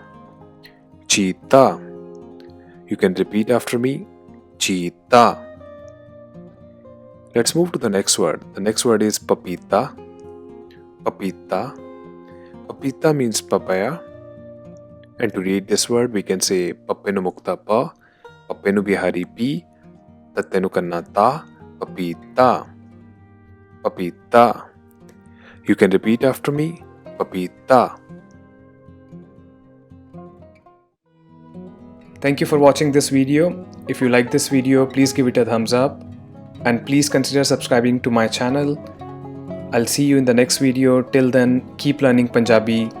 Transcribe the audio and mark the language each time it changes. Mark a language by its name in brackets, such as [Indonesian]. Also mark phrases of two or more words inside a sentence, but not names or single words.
[English] Cheeta. You can repeat after me. Cheeta. Let's move to the next word. The next word is Papita. Papita. Papita means papaya. And to read this word, we can say [Punjabi] Pappenu Mukta Pa, Pappenu Bihari Pi, Tattenu Kannata, [English] Papita. Papita. You can repeat after me. Papita. Thank you for watching this video. If you like this video, please give it a thumbs up and please consider subscribing to my channel. I'll see you in the next video. Till then, keep learning Punjabi.